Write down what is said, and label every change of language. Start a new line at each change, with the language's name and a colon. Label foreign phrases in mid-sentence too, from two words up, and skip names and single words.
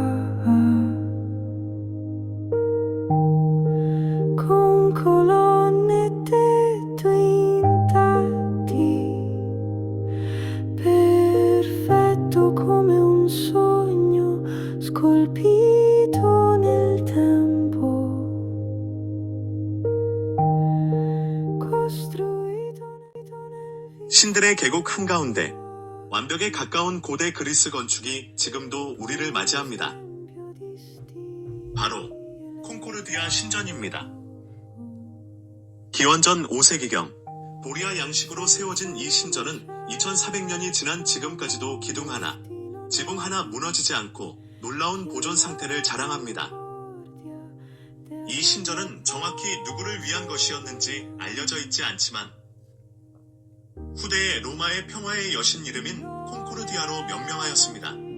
Italian: con colonne e tetto intatti, perfetto come un sogno scolpito nel tempo, costruito nel
Korean: 신들의 계곡 한가운데 완벽에 가까운 고대 그리스 건축이 지금도 우리를 맞이합니다.
Italian: tempio di stile.
Korean: 바로 콩코르디아 신전입니다. 기원전 5세기경 도리아 양식으로 세워진 이 신전은 2400년이 지난 지금까지도 기둥 하나, 지붕 하나 무너지지 않고 놀라운 보존 상태를 자랑합니다. 이 신전은 정확히 누구를 위한 것이었는지 알려져 있지 않지만 후대에 로마의 평화의 여신 이름인 콩코르디아로 명명하였습니다.